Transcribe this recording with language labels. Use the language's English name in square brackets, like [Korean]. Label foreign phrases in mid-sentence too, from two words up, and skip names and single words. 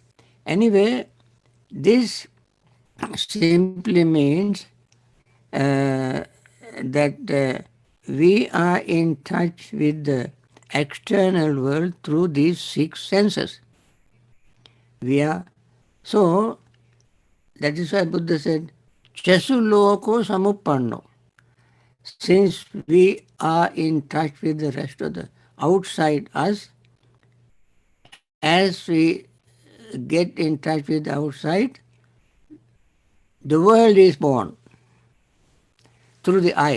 [English] Anyway, this simply means that we are in touch with the external world through these 6 senses. We are. So, that is why Buddha said, [Pali] Chasu loko samuppanno. [English] Since we are in touch with the rest of the outside us, as we get in touch with the outside, the world is born through the eye.